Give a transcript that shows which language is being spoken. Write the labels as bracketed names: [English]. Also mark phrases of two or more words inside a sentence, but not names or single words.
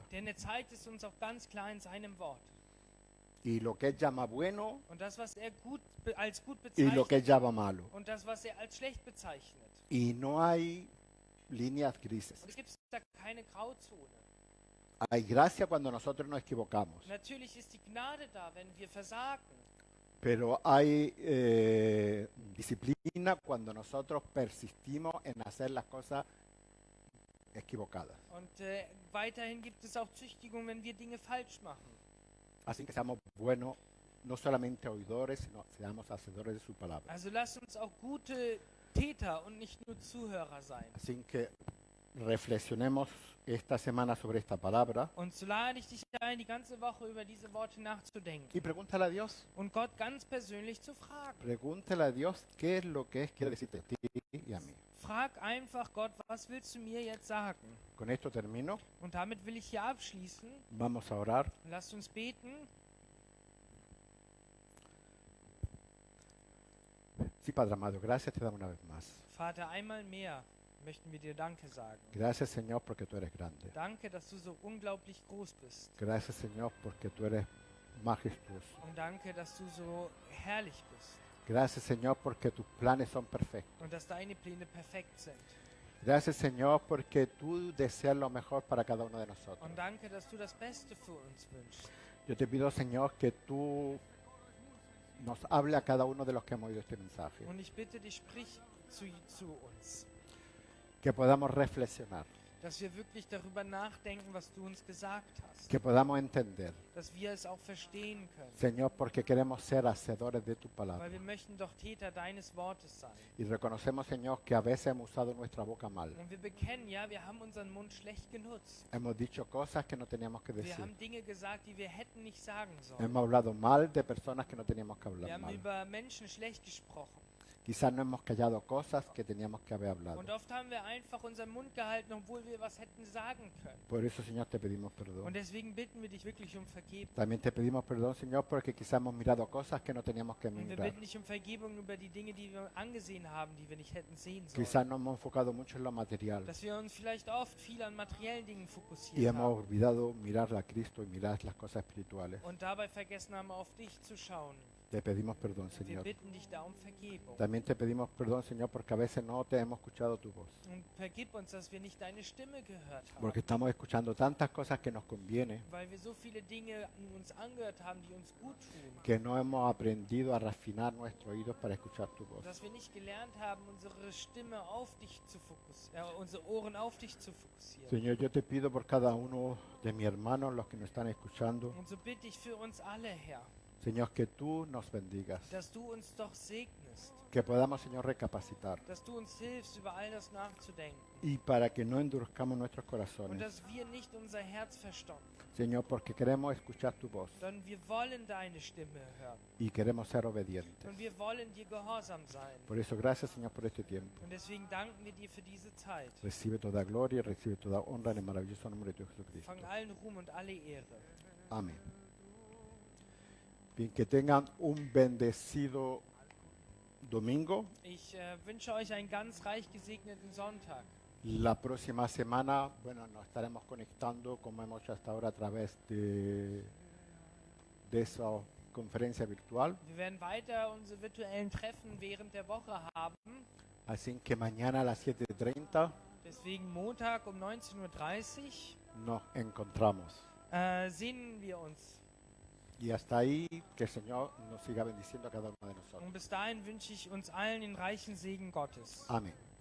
[German] Denn er zeigt es uns auch ganz klar in seinem Wort. [Spanish] Y lo que Él llama bueno [German] Und das, was er als gut [Spanish] y lo que Él [German] bezeichnet [Spanish] llama malo. [German] und das, was er als schlecht bezeichnet. [Spanish] Y no hay líneas grises. [German] Und es gibt da keine Grauzone. [Spanish] Hay gracia cuando nosotros nos equivocamos. [German] Natürlich ist die Gnade da, wenn wir versagen. [Spanish] Pero hay disciplina cuando nosotros persistimos en hacer las cosas equivocadas. [German] Und weiterhin gibt es auch Züchtigung, wenn wir Dinge falsch machen. [Spanish] Así que seamos buenos, no solamente oidores, sino seamos hacedores de su palabra. [German] Also lasst uns auch gute Täter und nicht nur Zuhörer sein. [Spanish] Así que reflexionemos esta semana sobre esta palabra [German] Und so lade ich dich ein, die ganze Woche über diese Worte nachzudenken [Spanish] y pregúntale a Dios, [German] und Gott ganz persönlich zu fragen. [Spanish] pregúntale a Dios qué es lo que quiere decirte a ti y a mí. [German] Frag einfach Gott, was willst du mir jetzt sagen? [Spanish] Con esto termino, [German] Und damit will ich hier abschließen. [Spanish] vamos a orar. [German] Lasst uns beten. [Spanish] Sí, Padre amado, gracias te damos una vez más. [German] Vater, einmal mehr möchten wir dir Danke sagen. [Spanish] Gracias, Señor, porque tú eres grande. [German] Danke, dass du so unglaublich groß bist. [Spanish] Gracias, Señor, porque tú eres majestuoso. [German] Und danke, dass du so herrlich bist. [Spanish] Gracias, Señor, porque tus planes son perfectos. [German] Und dass deine Pläne perfekt sind. [Spanish] Gracias, Señor, porque tú deseas lo mejor para cada uno de nosotros. [German] Und danke, dass du das Beste für uns wünschst. [Spanish] Yo te pido, Señor, que tú nos hable a cada uno de los que hemos oído este mensaje. [German] Und ich bitte dich, sprich zu uns. [Spanish] Que podamos reflexionar, [German] Dass wir wirklich darüber nachdenken, was du uns gesagt hast. [Spanish] que podamos entender, [German] Dass wir es auch verstehen können. [Spanish] Señor, porque queremos ser hacedores de tu palabra. [German] Weil wir möchten doch Täter deines Wortes sein. [Spanish] Y reconocemos, Señor, que a veces hemos usado nuestra boca mal. [German] Und wir bekennen, ja, wir haben unseren Mund schlecht genutzt. [Spanish] Hemos dicho cosas que no teníamos que [German] Wir [Spanish] decir. [German] haben Dinge gesagt, die wir hätten nicht sagen sollen. [Spanish] Hemos hablado mal de personas que no teníamos que [German] Wir [Spanish] hablar [German] haben [Spanish] mal. [German] über Menschen schlecht gesprochen. [Spanish] Quizás no hemos callado cosas que teníamos que haber hablado. [German] Und oft haben wir einfach unseren Mund gehalten, obwohl wir was hätten sagen können. [Spanish] Por eso, Señor, te pedimos perdón. [German] Und deswegen bitten wir dich wirklich um Vergebung. [Spanish] También te pedimos perdón, Señor, porque quizás hemos mirado cosas que no teníamos que [German] Und wir [Spanish] mirar. [German] bitten dich um Vergebung über die Dinge, die wir angesehen haben, die wir nicht hätten sehen sollen. [Spanish] Quizás nos hemos enfocado mucho en lo material [German] Dass wir uns vielleicht oft viel an materiellen Dingen [Spanish] y [German] fokussiert [Spanish] hemos [German] haben. [Spanish] olvidado mirar a Cristo y mirar las cosas espirituales. [German] Und dabei vergessen haben, auf dich zu schauen. [Spanish] Te pedimos perdón, [German] Wir [Spanish] Señor. [German] bitten dich da um Vergebung. [Spanish] También te pedimos perdón, Señor, porque a veces no te hemos escuchado tu voz. [German] Und vergib uns, dass wir nicht deine Stimme gehört haben. [Spanish] Porque estamos escuchando tantas cosas que nos conviene [German] Weil wir so viele Dinge uns angehört haben, die uns gut tun. [Spanish] que no hemos aprendido a refinar nuestros oídos para escuchar tu voz. [German] Dass wir nicht gelernt haben, unsere Stimme auf dich zu fokussieren, unsere Ohren auf dich zu fokussieren. [Spanish] Señor, yo te pido por cada uno de mis hermanos, los que nos están escuchando, [German] Und so bitte ich für uns alle, Herr, [Spanish] Señor, que tú nos bendigas, [German] dass du uns doch segnest, [Spanish] que podamos, Señor, recapacitar [German] dass du uns hilfst, über all das nachzudenken [Spanish] y para que no endurezcamos nuestros [German] und [Spanish] corazones, [German] dass wir nicht unser Herz verstocken, [Spanish] Señor, porque queremos escuchar tu voz [German] sondern wir wollen deine Stimme hören [Spanish] y queremos ser obedientes. [German] und wir wollen dir gehorsam sein. [Spanish] Por eso, gracias, Señor, por este tiempo. [German] Und deswegen danken wir dir für diese Zeit. [Spanish] Recibe toda gloria y recibe toda honra en el maravilloso nombre de Jesucristo. [German] Fang allen Ruhm und alle Ehre. [Spanish] Amén. Bien, que tengan un bendecido domingo. [German] Ich wünsche euch einen ganz reich gesegneten Sonntag. [Spanish] La próxima semana, bueno, nos estaremos conectando como hemos hecho hasta ahora a través de esa conferencia virtual. [German] Wir werden weiter unsere virtuellen Treffen während der Woche haben. [Spanish] Así que mañana a las 7:30 [German] Deswegen Montag um 19:30 [Spanish] nos encontramos. [German] Sehen wir uns. [Spanish] Y hasta ahí, que el Señor nos siga bendiciendo a cada uno de nosotros. [German] Und bis dahin wünsche ich uns allen den reichen Segen Gottes. [Spanish] Amén.